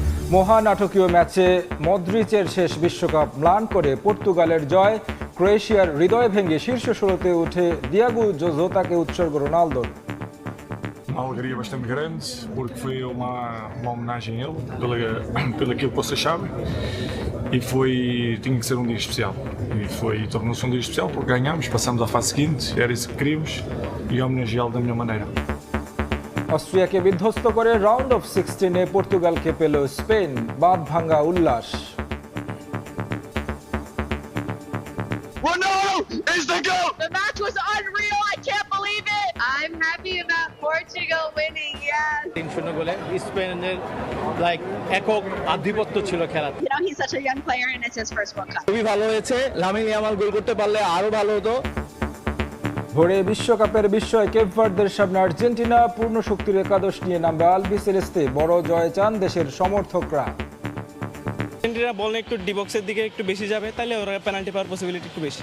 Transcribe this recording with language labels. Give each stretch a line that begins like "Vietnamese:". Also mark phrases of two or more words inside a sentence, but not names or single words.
Bangla: মহানাটকীয় ম্যাচে মদ্রিচের শেষ বিশ্বকাপ ম্লান করে পর্তুগালের জয়, ক্রোয়েশিয়ার হৃদয় ভেঙে শীর্ষ ষোলোতে উঠে দিয়াগো জোতাকে উৎসর্গ রোনালদোর।
Portuguese: Uma alegria bastante grande, porque foi uma homenagem a ele, pelo aquilo que vocês sabem, e tinha que ser um dia especial. Tornou-se um dia especial porque ganhámos, passamos à fase seguinte, era isso que queríamos, e homenageá-lo da melhor maneira.
Bangla: অস্ট্রিয়াকে বিধ্বস্ত করে রাউন্ড অফ 16-এ পর্তুগালকে পেল স্পেন, বাঁধ ভাঙা উল্লাস।
English: Is the goal! The match was unreal. I can't believe it. I'm happy about Portugal winning. Yes.
Bangla: 3-0 গোলে স্পেনের একক আধিপত্য ছিল খেলা।
English: He's such a young player and it's his first World Cup.
Bangla: খুবই ভালো হয়েছে, লামিন ইয়ামাল গোল করতে পারলে আরো ভালো হতো। ভোরে বিশ্বকাপের বিস্ময় কেপ ভার্দের সামনে আর্জেন্টিনা, পূর্ণ শক্তির একাদশ নিয়ে নামবে আলবিসেলেস্তে, বড় জয় চান দেশের সমর্থকরা। আর্জেন্টিনা বল একটু ডিবক্সের দিকে একটু বেশি যাবে, তাহলে ওরা পেনাল্টি পাওয়ার পসিবিলিটি একটু বেশি।